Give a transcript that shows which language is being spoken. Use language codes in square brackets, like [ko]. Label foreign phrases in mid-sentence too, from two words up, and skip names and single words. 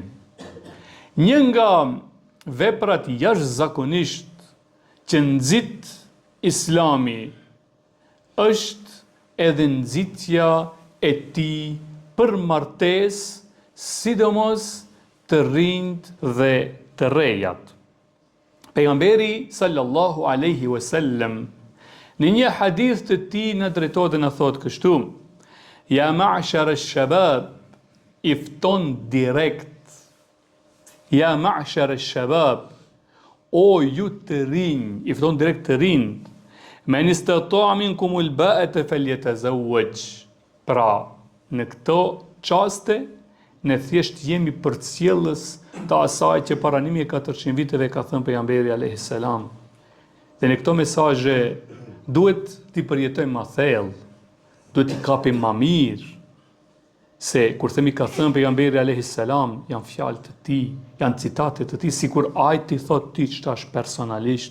[sq] Një nga veprat jashtëzakonisht që nxit Islami është edhe nxitja e tij për martesë, sidomos të rinjt dhe të rejat. Pejgamberi [ar] صلى الله عليه وسلم [sq] në një hadith të tij në drejtohet dhe në thotë kështu: [ar] يا معشر الشباب, [sq] i fton direkt. [ar] يا معشر الشباب, [sq] o ju të rinj, i fton direkt të rinj. [ar] من استطاع منكم الباءة فليتزوج. [sq] Pra, në këto çaste ne thjesht jemi përcjellës të asaj që para 1400 viteve ka thënë pejgamberi [ar] عليه السلام. [sq] Dhe në këto mesazhe duhet t'i përjetojmë më thellë, duhet t'i kapim më mirë, se kur themi ka thënë pejgamberi [ar] عليه السلام, [sq] janë fjalë të tij, janë citate të tij, sikur ai t'i thotë ti ç'tash personalisht.